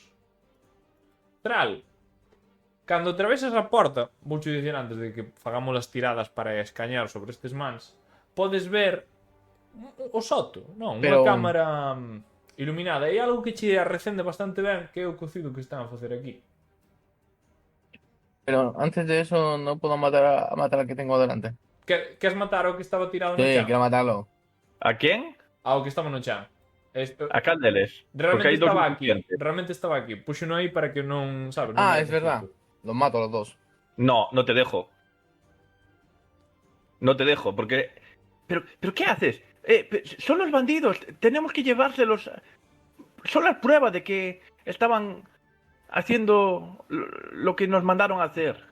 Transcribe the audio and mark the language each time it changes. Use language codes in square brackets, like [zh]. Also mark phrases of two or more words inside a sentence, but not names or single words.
[gl] Tral, cando atravesas a porta, vou te dicir antes de que fagamos as tiradas para escañar sobre estes mans, podes ver o soto, non? Unha Pero- cámara iluminada. E algo que che recende bastante ben, que é o cocido que están a facer aquí. [es] Pero antes de eso no puedo matar al que tengo delante. [gl] Queres matar ao que estaba tirado no [es] Sí, [gl] chan? [es] quiero matarlo. [gl] A quen? Ao que estaba no chan. A cal deles? Porque [es] Realmente [gl] hai dos [es] estaba aquí. [gl] inconscientes. [es] Realmente estaba aquí. [gl] Puxo no aí para que non, sabes? Non [es] Ah, [gl] me [es] es verdad. [gl] necesito. [es] Los mato a los dos. No, no te dejo. No te dejo, porque... ¿Pero qué haces? Son los bandidos, tenemos que llevárselos. Son las pruebas de que estaban haciendo lo que nos mandaron a hacer.